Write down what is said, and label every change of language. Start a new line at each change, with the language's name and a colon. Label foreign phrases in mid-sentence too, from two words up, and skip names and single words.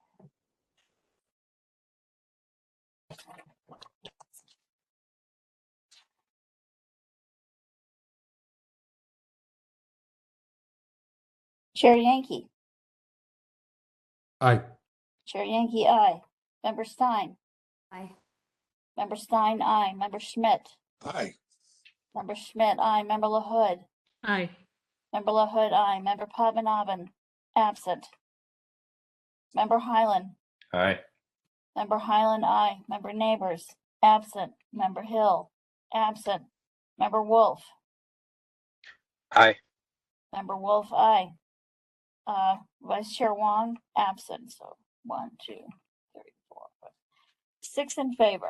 English: Chair Yankee. Aye. Chair Yankee, aye. Member Stein. Aye. Member Stein, aye. Member Schmidt. Aye. Member Schmidt, aye. Member LaHood. Aye. Member LaHood, aye. Member Padmanabhan, absent. Member Hyland. Aye. Member Hyland, aye. Member Neighbors, absent. Member Hill, absent. Member Wolf. Aye. Member Wolf, aye. Vice Chair Wong, absent. So 1, 2, 3, 4, 5, 6 in favor.